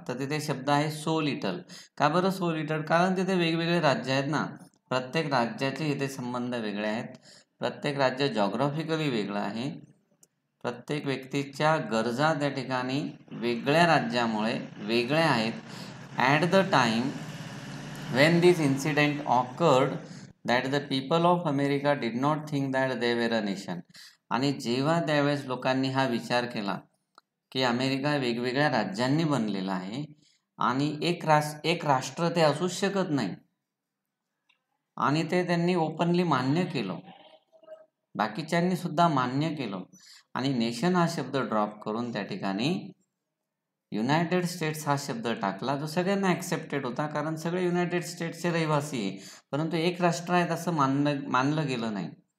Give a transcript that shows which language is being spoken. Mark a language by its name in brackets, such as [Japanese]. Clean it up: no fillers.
[Marathi] तर तिथे शब्द आहे [English] So little. [Marathi] का बरं सो लिटल? कारण तिथे वेगवेगळे राज्य आहेत ना, प्रत्येक राज्याचे इथे संबंध वेगळे आहेत, प्रत्येक राज्य जॉग्राफिकली वेगळं आहे, प्रत्येक व्यक्तीच्या गरजा त्या ठिकाणी वेगळ्या राज्यामुळे वेगळ्या आहेत. [English] At the time when this incident occurred that the people of America did not think that they were a nation. [Marathi] आणि जेव्हा त्यावेळेस लोकांनी हा विचार केला की अमेरिका वेगवेगळ्या राज्यांनी बनलेला आहे आणि एक राष्ट्र ते असूच शकत नाही, आणि ते त्यांनी ओपनली मान्य केलं, बाकीच्यांनी सुद्धा मान्य केलं आणि नेशन हा शब्द ड्रॉप करून त्या ठिकाणी युनायटेड स्टेट्स हा शब्द टाकला, जो सगळ्यांना ॲक्सेप्टेड होता, कारण सगळे युनायटेड स्टेट्सचे रहिवासी आहे, परंतु एक राष्ट्र आहेत असं मानलं गेलं नाही.